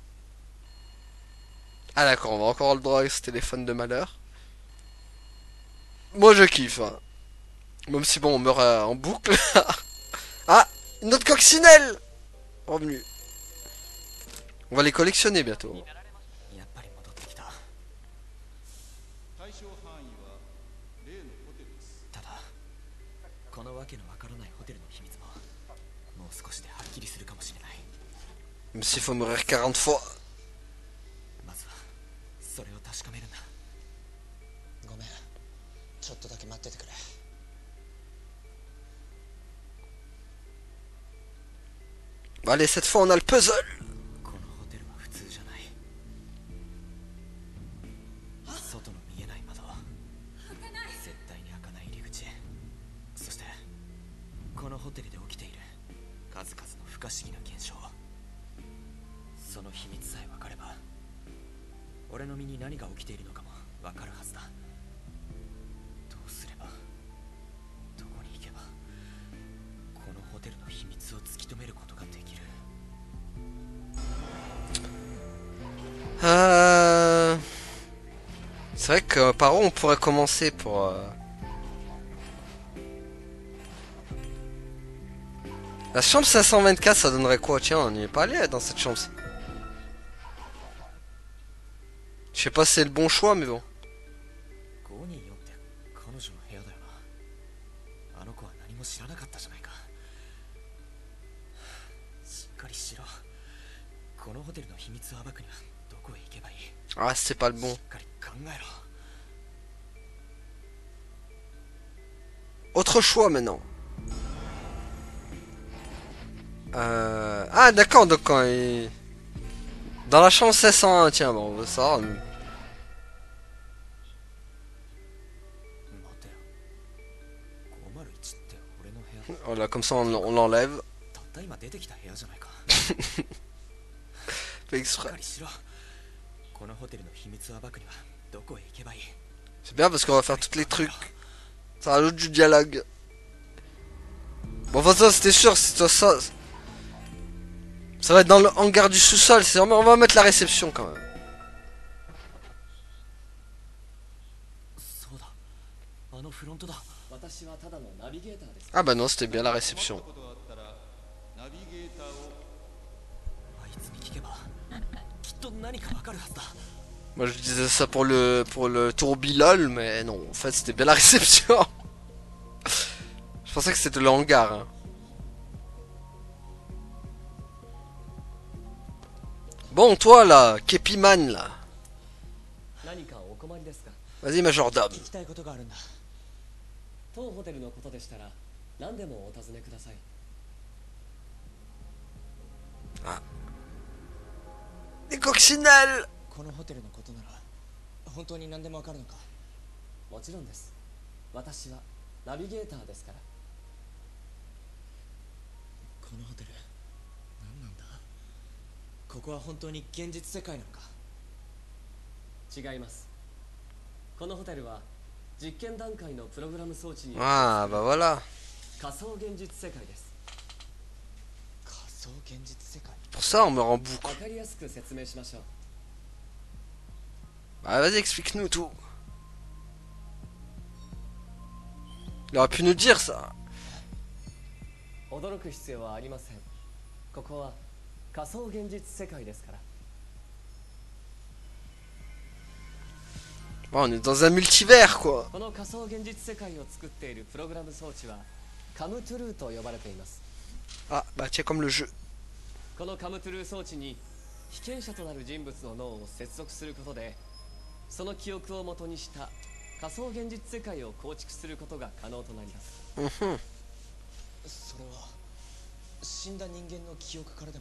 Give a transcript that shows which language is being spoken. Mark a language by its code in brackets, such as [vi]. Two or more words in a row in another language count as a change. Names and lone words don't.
[fr] Ah d'accord, on va encore avoir le droit avec ce téléphone de malheur. Moi je kiffe, hein. Même si bon on meurt en boucle. Ah, une autre coccinelle revenu. On va les collectionner bientôt. [ja] やっぱり戻ってきた。対象範囲は例のホテルです。ただこのわけのわからないホテルの秘密ももう少しではっきりするかもしれない。 [fr] Même s'il faut mourir 40 fois. [ja] まずはそれを確かめるんだ。ごめん、ちょっとだけ待っててくれ。 [fr] Allez, cette fois on a le puzzle. [ja] このホテルは普通じゃない。外の見えない窓、絶対に開かない入り口、そしてこのホテルで起きている数々の不可思議な現象、その秘密さえ分かれば俺の身に何が起きているのかも分かるはずだ。どうすれば、どこに行けばこのホテルの秘密を突き止めることができる。 [fr] C'est vrai que par où on pourrait commencer pour... La chambre 524 ça donnerait quoi? Tiens, on n'y est pas allé dans cette chambre. Je sais pas si c'est le bon choix mais bon. [ja] 524 って彼女の部屋だよな。あの子は何も知らなかったじゃないか。しっかりしろ。このホテルの秘密を暴くにはどこへ行けばいい？ [fr] Ah, c'est pas le bon. [ja] しっかり考えろ。 [fr] Autre choix maintenant. Ah d'accord, donc quand il... Dans la chambre 501, tiens, bon, on veut ça. [ja] 待てよ。501って俺の部屋。 [fr] Voilà, comme ça on l'enlève. [ja] たった今出てきた部屋じゃないか。 [fr] Fait [ja] しっ [fr] exprès. [ja] かりしろ。このホテルの秘密を暴くにはどこへ行けばいい？ [fr] C'est bien parce qu'on va faire tous les trucs. Ça rajoute du dialogue. Bon, enfin ça c'était sûr, c'est ça. Ça va être dans le hangar du sous-sol, c'est vraiment... On va mettre la réception quand même. [ja] そうだ。あのフロントだ。私はただのナビゲーターです。 [fr] Ah bah non, c'était bien la réception. [ja] 困ったことがあったらナビゲーターを。あいつに聞けばきっと何かわかるはずだ。 [fr] Moi je disais ça pour le tourbilol, mais non, en fait c'était bien la réception. Je pensais que c'était le hangar. Hein. Bon, toi là, Kepiman là. [ja] 何かお困りですか？ [fr] Vas-y, majordome. [ja] 聞きたいことがあるんだ。当ホテルのことでしたら何でもお尋ねください。 [fr] Les coccinelles. [ja] このホテルのことなら本当に何でもわかるのか？もちろんです。私はナビゲーターですから。このホテル何なんだ？ここは本当に現実世界なのか？違います。このホテルは実験段階のプログラム装置に [fr] Ah bah voilà. [ja] 仮想現実世界です。仮想現実世界？ [fr] Pour ça on meurt en boucle. [ja] わかりやすく説明しましょう。 [fr] Bah vas-y, explique-nous tout. Il aurait pu nous dire ça. [ja] 驚く必要はありません。ここは仮想現実世界ですから。 [fr] Bon, on est dans un multivers quoi. [ja] この仮想現実世界を作っているプログラム装置はカムトゥルーと呼ばれています。 [fr] Ah bah tiens, comme le jeu. [ja] このカムトゥルー装置に被験者となる人物の脳を接続することで、その記憶を元にした仮想現実世界を構築することが可能となります。 Mhm. それは死んだ人間の記憶からでも？